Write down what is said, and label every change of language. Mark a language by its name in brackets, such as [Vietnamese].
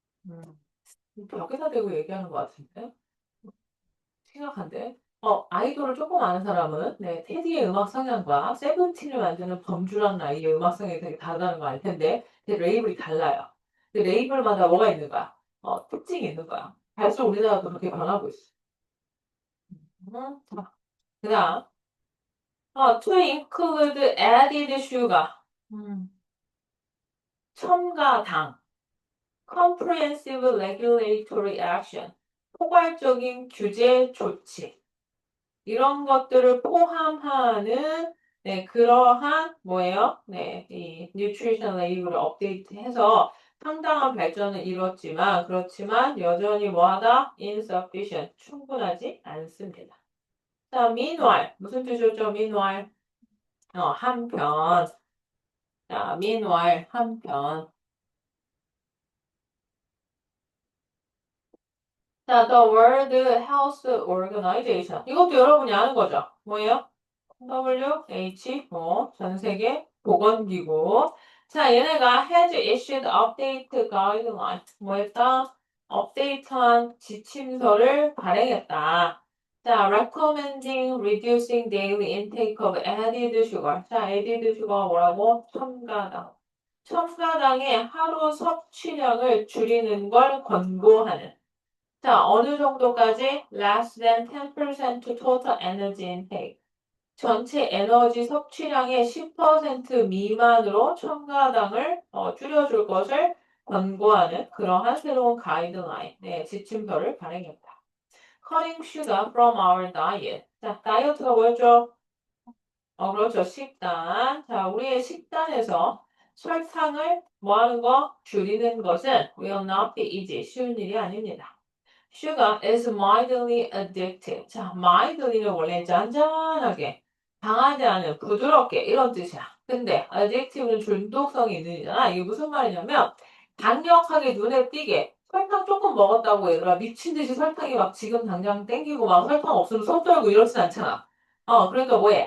[Korean] 음, 벽에다 대고 얘기하는 것 같은데? 심각한데? 아이돌을 조금 아는 사람은, 네, 테디의 음악 성향과 세븐틴을 만드는 범주란 나이의 음악 성향이 되게 다르다는 거 알 텐데, 근데 레이블이 달라요. 근데 레이블마다 뭐가 있는 거야? 특징이 있는 거야. 갈수록 우리나라도 그렇게 변하고 있어. [English] 자, 그 다음, to include added sugar. [Korean] 음, 첨가당. [English] comprehensive regulatory action. [Korean] 포괄적인 규제 조치. 이런 것들을 포함하는 네, 그러한 뭐예요? 네, 이 뉴트리션 레이블을 업데이트해서 상당한 발전을 이뤘지만 그렇지만 여전히 뭐하다? insufficient. 충분하지 않습니다. 자, meanwhile 무슨 뜻이었죠? meanwhile 한편. 자, meanwhile 한편. [English] 자, the World Health Organization. [Korean] 이것도 여러분이 아는 거죠? 뭐예요? WHO, 전 세계 보건기구. 자, 얘네가 [English] has issued update guideline. [Korean] 뭐 했다? 업데이트한 지침서를 발행했다. [English] 자, recommending reducing daily intake of added sugar. [Korean] 자, added sugar가 뭐라고? 첨가당. 첨가당의 하루 섭취량을 줄이는 걸 권고하는. 자, 어느 정도까지? [English] Less than 10% total energy intake. [Korean] 전체 에너지 섭취량의 10% 미만으로 첨가당을 줄여줄 것을 권고하는 그러한 새로운 가이드라인, 네, 지침서를 발행했다. [English] Cutting sugar from our diet. [Korean] 자, 다이어트가 뭐였죠? 그렇죠. 식단. 자, 우리의 식단에서 설탕을 뭐 하는 거? 줄이는 것은 [English] will not be easy. [Korean] 쉬운 일이 아닙니다. [English] Sugar is mildly addictive. [Korean] 자, mildly는 원래 짠짠하게, 강하지 않은, 부드럽게 이런 뜻이야. 근데 addictive는 중독성이 있는 이잖아. 이게 무슨 말이냐면 강력하게 눈에 띄게 설탕 조금 먹었다고 얘들아 미친 듯이 설탕이 막 지금 당장 땡기고 막 설탕 없으면 손 떨고 이러진 않잖아. 그러니까 뭐해?